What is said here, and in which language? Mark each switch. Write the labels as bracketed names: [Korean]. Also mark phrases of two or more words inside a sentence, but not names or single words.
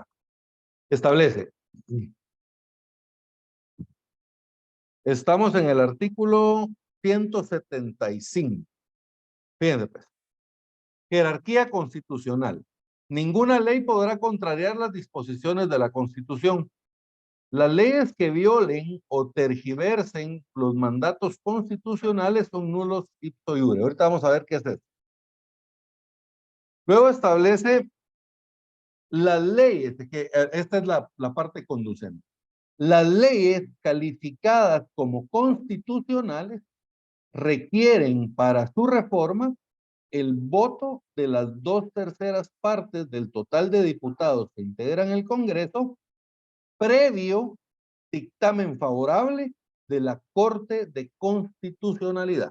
[Spanish] Establece. Estamos en el artículo 175. Fíjense, pues. Jerarquía constitucional. Ninguna ley podrá contrariar las disposiciones de la Constitución. Las leyes que violen o tergiversen los mandatos constitucionales son nulos [Latin] ipso iure. [Spanish] Ahorita vamos a ver qué es esto. Luego establece las leyes, que esta es la parte conducente. Las leyes calificadas como constitucionales requieren para su reforma el voto de las 2/3 partes del total de diputados que integran el Congreso, previo dictamen favorable de la Corte de Constitucionalidad.